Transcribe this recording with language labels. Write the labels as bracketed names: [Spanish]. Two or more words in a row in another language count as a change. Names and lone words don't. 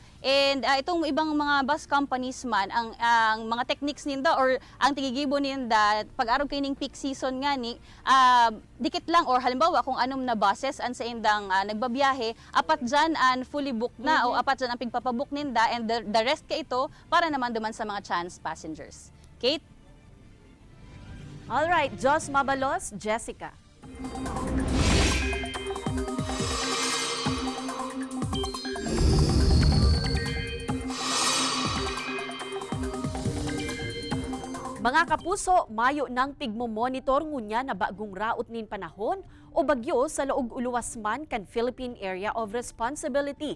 [Bikol] And itong ibang mga [English] bus companies [Bikol] man, ang mga techniques ninda or ang tigigibo ninda, pag-araw kayo ng [English] peak season [Bikol] nga ni, dikit lang or halimbawa kung anong na buses ang sa indang nagbabiyahe, apat dyan ang [English] fully booked [Bikol] na o apat dyan ang pigpapabook ninda [English] and the rest [Bikol] ka ito para naman duman sa mga [English] chance passengers. [Bikol] Kate? Alright, Jos Mabalos, Jessica. Mga kapuso, mayo nang pigmo-monitor ngunya na bagong raot nin panahon o bagyo sa laog uluwas man kan Philippine Area of Responsibility.